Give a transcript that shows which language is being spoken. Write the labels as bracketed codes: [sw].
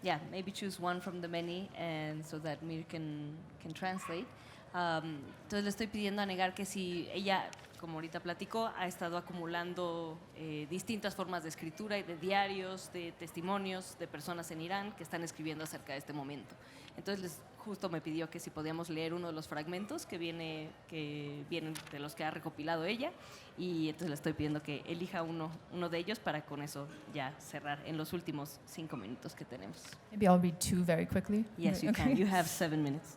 [en] Maybe choose one from the many, and so that Mir can translate. [es] Entonces le estoy pidiendo a Negar que si ella, como ahorita platicó, ha estado acumulando distintas formas de escritura y de diarios, de testimonios de personas en Irán que están escribiendo acerca de este momento. Entonces justo me pidió que si podíamos leer uno de los fragmentos que vienen de los que ha recopilado ella, y entonces le estoy pidiendo que elija uno de ellos para con eso ya cerrar en los últimos 5 minutos que tenemos. [en] Maybe I'll read 2 very quickly. Yes, you can. You have 7 minutes.